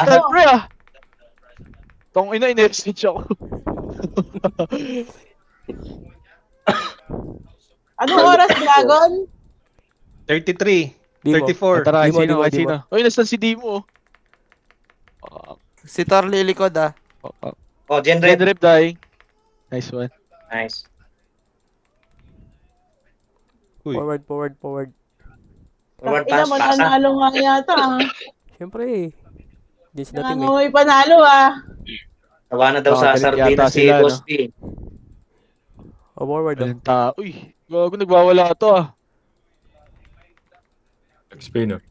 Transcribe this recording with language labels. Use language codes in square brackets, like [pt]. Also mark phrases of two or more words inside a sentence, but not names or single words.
[tl] Start, pre ah. Tong ina, in-message ako. Anong oras, Dragon? 33. Dimo. 34. Tara, Dimo. sino? Uy, nasa si Dimo. Si Tor lilikod, ah. Oh, Genrep. [en] Genrep dying. Nice one. Nice. Uy. Forward. Forward [tl] Ina [en] pass, [tl] mo, pasa. nanalo nga yata ah. Siyempre, hindi sila team eh. Nanalo, may panalo ah. Tawa na daw sa Nakagalit sardina yata si sila, no? Boss P. O, forward, oh. Uy, gago, nagwawala to ah. [en] Explain oh.